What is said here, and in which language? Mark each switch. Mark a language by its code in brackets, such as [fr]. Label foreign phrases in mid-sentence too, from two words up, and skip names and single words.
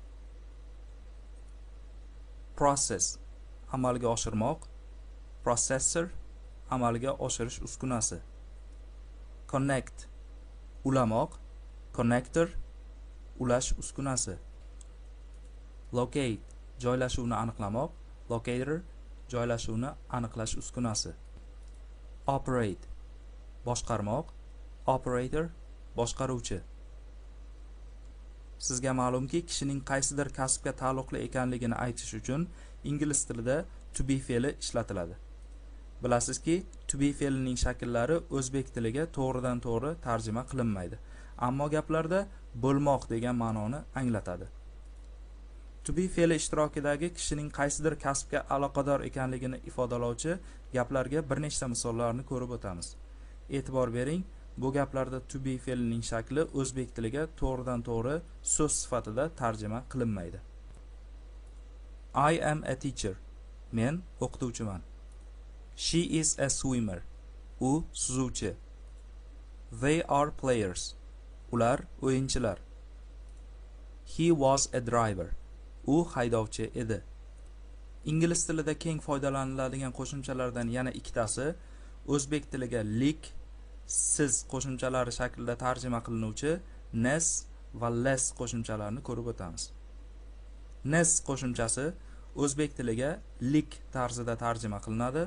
[uz] process amalga oshirmoq, processor amalga oshirish uskunasi, connect ulamoq, connector ulash uskunasi, locate joylashuvni aniqlamoq, locator joylashuvni aniqlash uskunasi, operate boshqarmoq, operator boshqaruvchi. Sizga ma'lumki, kishining qaysidir kasbga taalluqli ekanligini aytish uchun ingliz tilida [en] to be [uz] fe'li ishlatiladi. Bilasizki, [en] to be [uz] fe'lining shakllari o'zbek tiliga to'g'ridan to'g'ri tarjima qilinmaydi, ammo gaplarda bo'lmoq degan ma'noni anglatadi. [en] To be [uz] fe'li ishtirokidagi kishining qaysidir kasbga aloqador ekanligini ifodalovchi gaplarga bir nechta misollarni ko'rib o'tamiz. E'tibor bering, bu gaplarda [en] to be [uz] fe'lining shakli o'zbek tiliga to'g'ridan to'g'ri so'z sifatida tarjima qilinmaydi. [en] I am a teacher. [uz] Men o'qituvchiman. [en] She is a swimmer. [uz] U suzuvchi. [en] They are players. [uz] Ular o'yinchilar. [en] He was a driver. [uz] U haydovchi edi. Ingliz tilida keng foydalaniladigan qo'shimchalardan yana ikkitasi o'zbek tiliga lik, siz qo'shimchalari shaklida tarjima qilinuvchi nes va less qo'shimchalarini ko'rib o'tamiz. Nes qo'shimchasi o'zbek tiliga lik tarzida tarjima qilinadi.